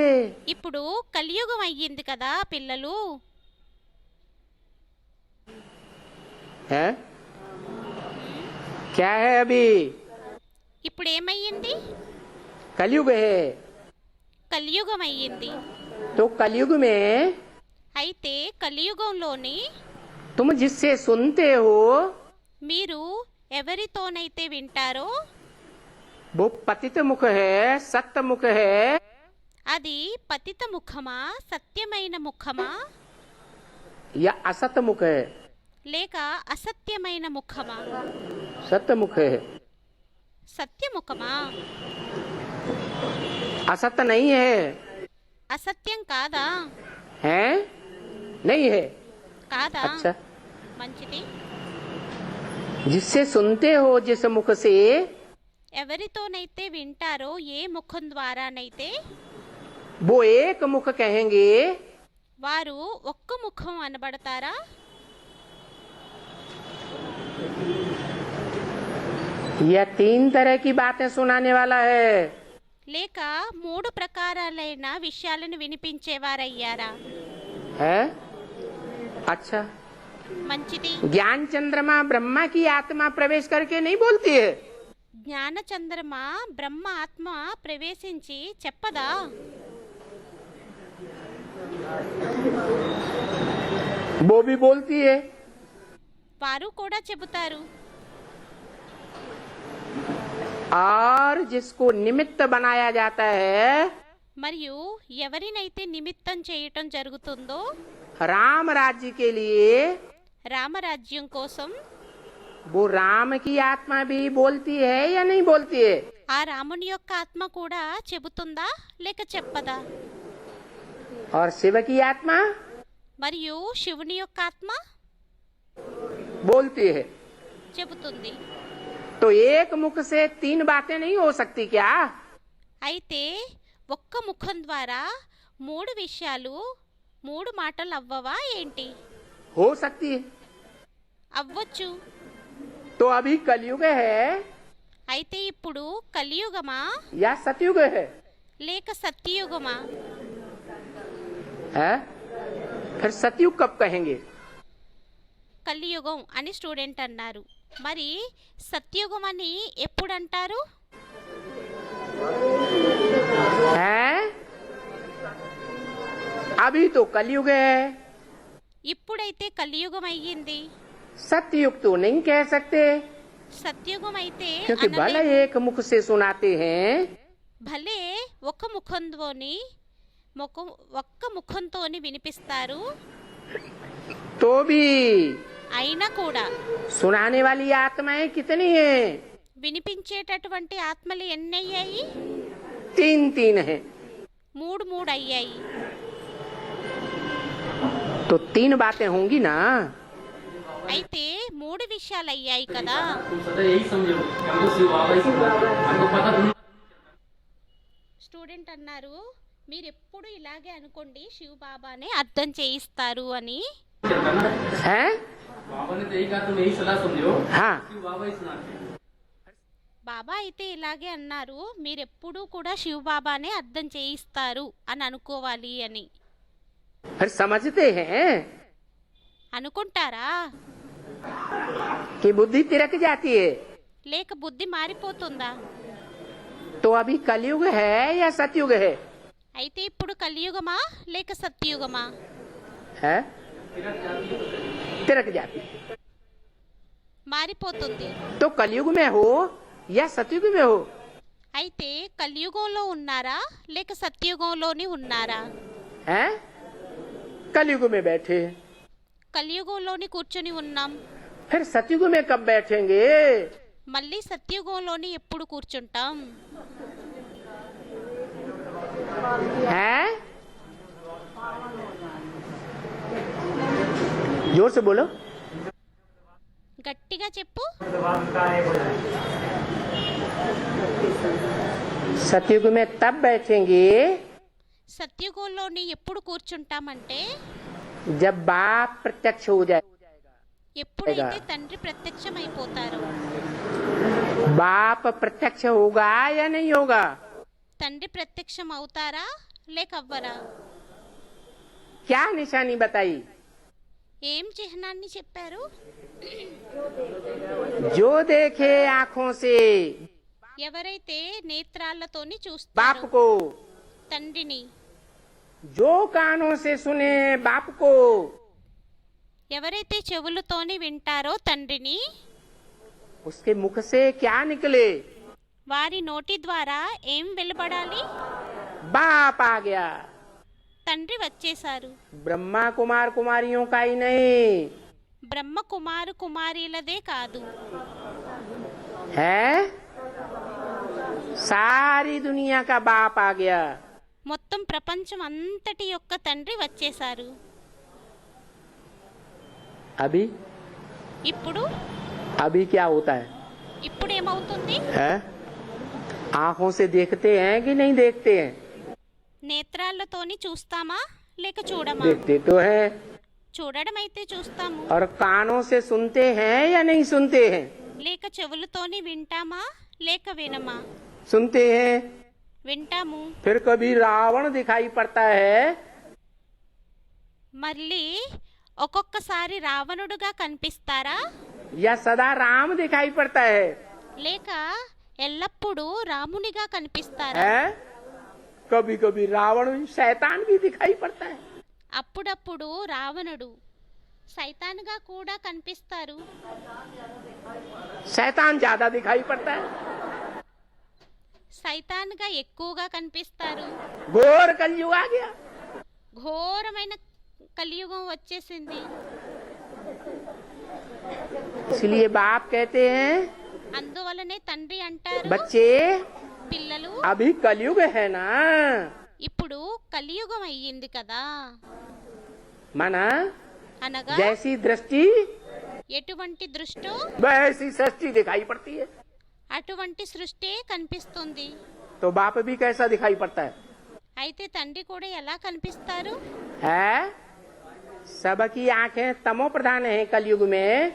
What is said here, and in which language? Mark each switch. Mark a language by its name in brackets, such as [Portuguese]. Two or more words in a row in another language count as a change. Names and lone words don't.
[Telugu] ఇప్పుడు కలియుగం అయ్యింది కదా పిల్లలు. [Hindi] है क्या है? अभी [Telugu] ఇప్పుడు ఏమయ్యింది? [Hindi] कलयुग है। [Telugu] కలియుగం అయ్యింది. [Hindi] तो कलयुग में [Telugu] అయితే కలియుగంలోని [Hindi] तुम जिससे सुनते हो [Telugu] మీరు ఎవరితోనైతే వింటారో [Hindi] वो पतित मुख है, सत्य मुख है [Telugu] అది పతిత ముఖమా, సత్యమైన ముఖమా, [Hindi] या असत मुख है? [Telugu] లేక అసత్యమైన ముఖమా? [Hindi] सत्य मुख है। [Telugu] సత్యముఖమా? [Hindi] असत्य नहीं है। [Telugu] అసత్యం కాదా? [Hindi] है नहीं है। [Telugu] కాదా? [Hindi] अच्छा, [Telugu] మంచిది. [Hindi] जिससे सुनते हो जिस मुख से [Telugu] ఎవరితోనైతే వింటారో ఏ ముఖం ద్వారానైతే [Hindi] वो एक मुख कहेंगे। [Telugu] వారు ఒక్క ముఖం అనబడతారా? [Hindi] यह 3 तरह की बातें सुनाने वाला है। [Telugu] లేక 3 ప్రకారాలైన విషయాలను వినిపించేవారయ్యారా? [Hindi] है अच्छा। [Telugu] మంచిది. [Hindi] ज्ञान चंद्रमा ब्रह्मा की आत्मा प्रवेश करके नहीं बोलती है। [Telugu] జ్ఞాన చంద్రమ బ్రహ్మ ఆత్మ ప్రవేశించి చెప్పదా? [Hindi] वो भी बोलती है। [Telugu] వారు కూడా చెబుతారు. [Hindi] और जिसको निमित्त बनाया जाता है [Telugu] మరియు ఎవరినైతే నిమిత్తం చేయటం జరుగుతుందో [Hindi] राम राज्य के लिए [Telugu] రామరాజ్యం కోసం [Hindi] वो राम की आत्मा भी बोलती है या नहीं बोलती है? [Telugu] ఆ రాముని యొక్క ఆత్మ కూడా చెబుతుందా లేక చెప్పదా? [Hindi] और शिव की आत्मा [Telugu] మరియు శివుని యొక్క ఆత్మ [Hindi] बोलती है। [Telugu] చెబుతుంది. [Hindi] तो एक मुख से तीन बातें नहीं हो सकती क्या? [Telugu] అయితే ఒక్క ముఖం ద్వారా మూడు విషయాలు, మూడు మాటలు అవ్వవా ఏంటి? [Hindi] हो सकती है। [Telugu] అవ్వచ్చు. [Hindi] तो अभी कलयुग है [Telugu] అయితే ఇప్పుడు కలియుగమా [Hindi] या सतयुग है? [Telugu] లేక సత్యయుగమా? [Hindi] है? फिर सतयुग कब कहेंगे? [Telugu] కలియుగం అని స్టూడెంట్ అన్నారు. మరి సత్యయుగం అని ఎప్పుడు అంటారు? [Hindi] है? अभी तो कलयुग है, [Telugu] ఇప్పుడైతే కలియుగం అయ్యింది. [Hindi] सतयुग तो नहीं कह सकते [Telugu] సత్యయుగం అయితే [Hindi] क्योंकि भले [Telugu] అనలేము. [Hindi] एक मुख से सुनाते हैं [Telugu] భలే ఒక్క ముఖంతోని వినిపిస్తారు. [Hindi] तो भी [Telugu] అయినా కూడా [Hindi] सुनाने वाली आत्माएं कितनी हैं? [Telugu] వినిపించేటటువంటి ఆత్మలు ఎన్నయ్యాయి? [Hindi] तीन तीन हैं। [Telugu] మూడు అయ్యాయి. [Hindi] तो तीन बातें होंगी ना। [Telugu] అయితే మూడు విషయాలు అయ్యాయి కదా. [Hindi] तुम सदा यही समझो हमको शिव बाबा ही सिखाते हैं। हमको पता नहीं [Telugu] స్టూడెంట్ అన్నారు, మీరు ఎప్పుడు ఇలాగే అనుకోండి, శివ బాబానే అర్థం చేయిస్తారు అని. [Hindi] चलता ना है? बाबा ने तो यही कहा, तुम यही सलाह समझो हाँ। शिव बाबा ही सुनाते हैं। [Telugu] బాబా అయితే ఇలాగే అన్నారు, మీరెప్పుడూ కూడా శివ బాబానే అర్థం చేయిస్తారు అని అనుకోవాలి అని. [Hindi] फिर समझते हैं [Telugu] అనుకుంటారా? [Hindi] कि बुद्धि तिरक जाती है। [Telugu] లేక బుద్ధి మారిపోతుందా? [Hindi] तो अभी कलयुग है या सतयुग है? [Telugu] అయితే ఇప్పుడు కలియుగమా లేక సత్యయుగమా? [Hindi] है? तिरक जाती है। [Telugu] మారిపోతుంది. [Hindi] तो कलयुग में हो या सतयुग में हो, [Telugu] అయితే కలియుగంలో ఉన్నారా లేక సత్యయుగంలోని ఉన్నారా? [Hindi] है? कलयुग में बैठे, [Telugu] కలియుగంలోని కూర్చొని ఉన్నాం. [Hindi] फिर सतयुग में कब बैठेंगे? [Telugu] మళ్ళీ సత్యయుగంలోని ఎప్పుడు కూర్చుంటాం? [Hindi] है? जोर से बोलो। [Telugu] గట్టిగా చెప్పు. [Hindi] सतयुग में तब बैठेंगे [Telugu] సత్యయుగంలోని ఎప్పుడు కూర్చుంటామంటే [Hindi] जब बाप प्रत्यक्ष हो जाए। [Telugu] ఎప్పుడైతే తండ్రి ప్రత్యక్షమైపోతారో. [Hindi] बाप प्रत्यक्ष होगा या नहीं होगा? [Telugu] తండ్రి ప్రత్యక్షం అవుతారా లేక అవ్వరా? [Hindi] क्या निशानी बताई? [Telugu] ఏం చిహ్నాన్ని చెప్పారు? [Hindi] जो देखे आँखों से [Telugu] ఎవరైతే నేత్రాలతోని [Hindi] बाप [Telugu] చూస్తారో [Hindi] को, [Telugu] తండ్రిని, [Hindi] जो कानों से सुने बाप को, [Telugu] ఎవరైతే చెవులతోని వింటారో తండ్రిని, [Hindi] उसके मुख से क्या निकले? [Telugu] వారి నోటి ద్వారా ఏం వెలువడాలి? [Hindi] बाप आ गया। [Telugu] తండ్రి వచ్చేశారు. [Hindi] ब्रह्मा कुमार कुमारियों का ही नहीं [Telugu] బ్రహ్మ కుమారు కుమారీలదే కాదు, [Hindi] है, सारी दुनिया का बाप आ गया। [Telugu] మొత్తం ప్రపంచం అంతటి యొక్క తండ్రి వచ్చేశారు. [Hindi] अभी [Telugu] ఇప్పుడు [Hindi] अभी क्या होता है? [Telugu] ఇప్పుడు ఏమవుతుంది? [Hindi] है? आँखों से देखते हैं कि नहीं देखते हैं? [Telugu] నేత్రాలతోని చూస్తామా లేక చూడమా? [Hindi] देखते तो है। [Telugu] చూడడం అయితే చూస్తాము. [Hindi] और कानों से सुनते हैं या नहीं सुनते हैं? [Telugu] లేక చెవులతోని వింటామా లేక వినమా? [Hindi] सुनते हैं। [Telugu] వింటాము. [Hindi] फिर कभी रावण दिखाई पड़ता है [Telugu] మళ్ళీ ఒక్కొక్కసారి రావణుడుగా కనిపిస్తారా [Hindi] या सदा राम दिखाई पड़ता है? [Telugu] లేక ఎల్లప్పుడూ రామునిగా కనిపిస్తారా? [Hindi] है? कभी कभी रावण शैतान भी दिखाई पड़ता है। [Telugu] అప్పుడప్పుడు రావణుడు సైతానుగా కూడా కనిపిస్తారు. [Hindi] शैतान ज्यादा दिखाई पड़ता है। [Telugu] సైతానుగా ఎక్కువగా కనిపిస్తారు. [Hindi] घोर कलयुग आ गया। [Telugu] ఘోరమైన కలియుగం వచ్చేసింది. [Hindi] इसलिए बाप कहते हैं [Telugu] అందువలనే తండ్రి అంటారు, [Hindi] बच्चे [Telugu] పిల్లలు [Hindi] अभी कलयुग है ना, [Telugu] ఇప్పుడు కలియుగం అయ్యింది కదా, [Hindi] माना [Telugu] అనగా [Hindi] जैसी दृष्टि [Telugu] ఎటువంటి దృష్టో [Hindi] वैसी सृष्टि दिखाई पड़ती है। [Telugu] అటువంటి సృష్టి కనిపిస్తుంది. [Hindi] तो बाप भी कैसा दिखाई पड़ता है? [Telugu] అయితే తండ్రి కూడా ఎలా కనిపిస్తారు? [Hindi] है सबकी आंखें तमो प्रधान है कलयुग में,